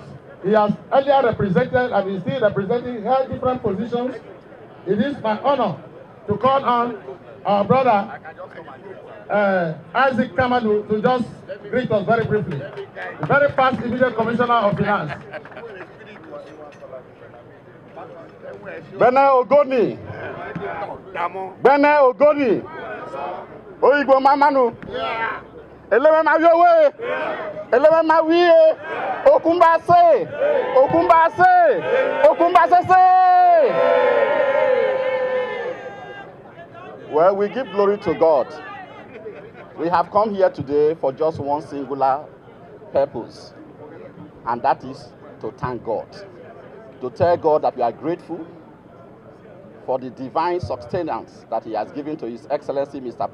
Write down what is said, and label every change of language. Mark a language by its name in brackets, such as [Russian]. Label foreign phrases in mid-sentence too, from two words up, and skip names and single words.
[English] He has earlier represented and is still representing, held different positions. It is my honor to call on our brother Isaac Kamadu to just greet us very briefly. The very fast immediate commissioner of finance. [Khana] Bene Ogoni. Bene Ogoni. Oyigbo Mamanu. [Eleme] Eleme Mayowe. Eleme Mawiye. [Khana] Okumbase. Okumbase. Okumbase. [English] Well, we give glory to God. We have come here today for just one singular purpose, and that is to thank God. To tell God that we are grateful for the divine sustenance that He has given to His Excellency, Mr.